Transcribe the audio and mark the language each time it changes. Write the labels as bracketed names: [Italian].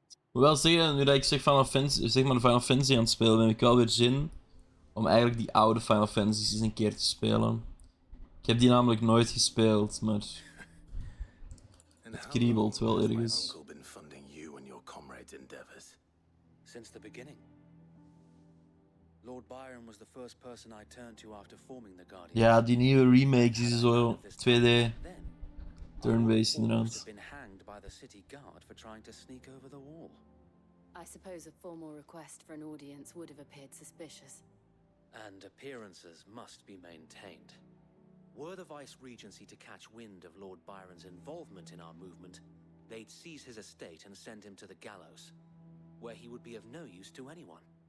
[Dutch] Hoewel zeggen, nu dat ik zeg Final Fantasy, zeg maar de Final Fantasy aan het spelen, ben ik wel weer zin om eigenlijk die oude Final Fantasies eens een keer te spelen. Ik heb die namelijk nooit gespeeld, maar het kriebelt wel ergens. [English] been funding you and your comrades' endeavors? Since the beginning. Lord Byron was the first person I turned to after forming the Guardians. [Dutch] Ja, die nieuwe remakes, die zijn zo 2D, [English] Then, [Dutch] turn-based [English] I would almost have been hanged by the city guard for trying to sneak over the wall. I suppose a formal request for an audience would have appeared suspicious. And appearances must be maintained. Were the Vice-Regency to catch wind of Lord Byron's involvement in our movement, they'd seize his estate and send him to the gallows, where he would be of no use to anyone.